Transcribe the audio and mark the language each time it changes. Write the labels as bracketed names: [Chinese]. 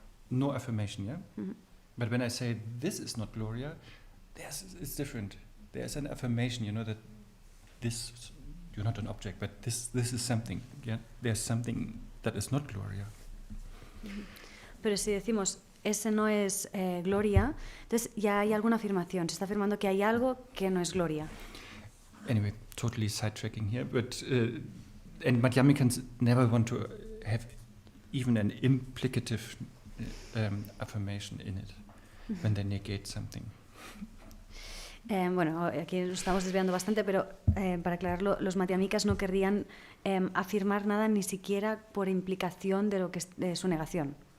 [English] No affirmation, yeah? But when I say this is not Gloria, it's different. There's an affirmation, that this, you're not an object, but this is something, yeah? There's something that is not Gloria. [Spanish] Pero si decimos, ese no es Gloria, entonces ya hay alguna afirmación, se está afirmando que hay algo que no es Gloria. [English] Anyway, totally sidetracking here, but and Madhyamikans never want to have even an implicative affirmation in it when they negate something. [Spanish] Bueno, aquí nos estamos desviando bastante, pero para aclararlo, los Madhyamikas no querrían afirmar nada ni siquiera por implicación de lo que es su negación.